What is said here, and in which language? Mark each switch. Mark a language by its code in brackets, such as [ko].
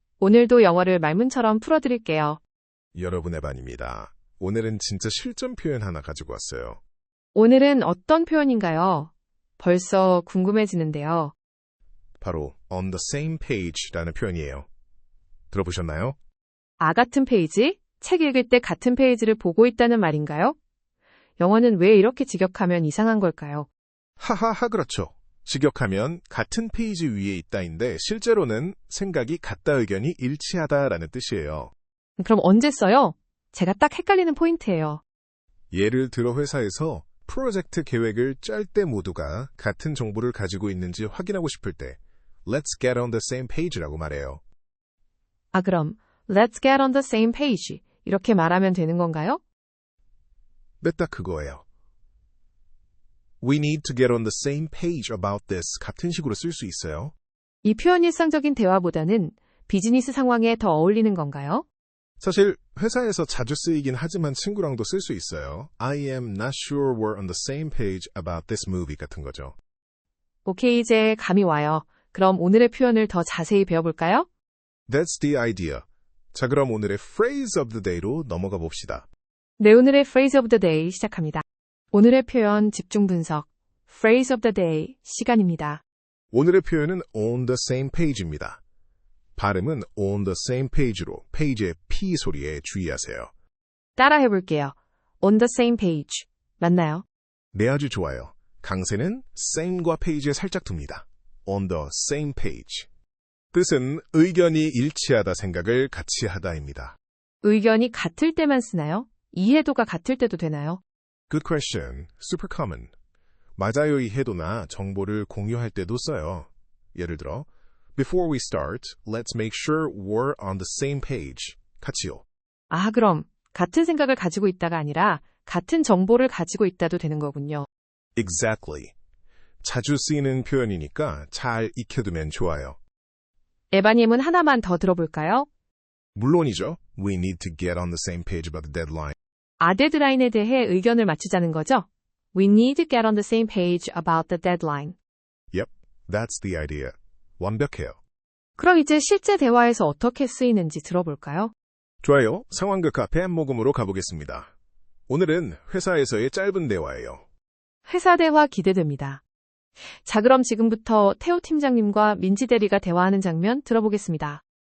[ko] 오늘도 영어를 말문처럼 풀어드릴게요. 여러분의 반입니다. 오늘은 진짜 실전 표현 하나 가지고 왔어요. 오늘은 어떤 표현인가요? 벌써 궁금해지는데요. 바로 on the same page라는 표현이에요. 들어보셨나요? 같은 페이지? 책 읽을 때 같은 페이지를 보고 있다는 말인가요? 영어는 왜 이렇게 직역하면 이상한 걸까요? 하하하 그렇죠. 직역하면 같은 페이지 위에 있다인데 실제로는 생각이 같다 의견이 일치하다라는 뜻이에요. 그럼 언제 써요? 제가 딱 헷갈리는 포인트예요. 예를 들어 회사에서 프로젝트 계획을 짤 때 모두가 같은 정보를 가지고 있는지 확인하고 싶을 때 [en] Let's get on the same page [ko] 라고 말해요. 그럼 [en] Let's get on the same page [ko] 이렇게 말하면 되는 건가요? 네, 딱 그거예요. [en] We need to get on the same page about this [ko] 같은 식으로 쓸 수 있어요. 이 표현 일상적인 대화보다는 비즈니스 상황에 더 어울리는 건가요? 사실 회사에서 자주 쓰이긴 하지만 친구랑도 쓸 수 있어요. [en] I am not sure we're on the same page about this movie [ko] 같은 거죠. 오케이, 이제 감이 와요. 그럼 오늘의 표현을 더 자세히 배워볼까요? [en] That's the idea. [ko] 자, 그럼 오늘의 phrase of the day로 넘어가 봅시다. 네, 오늘의 phrase of the day 시작합니다. 오늘의 표현 집중 분석, phrase of the day 시간입니다. 오늘의 표현은 on the same page입니다. 발음은 on the same page로 페이지의 P 소리에 주의하세요. 따라 해볼게요. [en] on the same page. [ko] 맞나요? 네, 아주 좋아요. 강세는 same과 페이지에 살짝 둡니다. [en] on the same page. [ko] 뜻은 의견이 일치하다 생각을 같이 하다입니다. 의견이 같을 때만 쓰나요? 이해도가 같을 때도 되나요? [en] Good question. Super common. [ko] 맞아요 이해도나 정보를 공유할 때도 써요. 예를 들어, [en] Before we start, let's make sure we're on the same page. [ko] 같이요. 그럼 같은 생각을 가지고 있다가 아니라 같은 정보를 가지고 있다도 되는 거군요. [en] Exactly. [ko] 자주 쓰이는 표현이니까 잘 익혀두면 좋아요. 에바님은 하나만 더 들어볼까요? 물론이죠. [en] We need to get on the same page about the deadline. [ko] 데드라인에 대해 의견을 맞추자는 거죠? [en] We need to get on the same page about the deadline. Yep, that's the idea. [ko] 완벽해요. 그럼 이제 실제 대화에서 어떻게 쓰이는지 들어볼까요? 좋아요. 상황극 카페 모금으로 가보겠습니다. 오늘은 회사에서의 짧은 대화예요. 회사 대화 기대됩니다. 자, 그럼 지금부터 태호 팀장님과 민지 대리가 대화하는 장면 들어보겠습니다.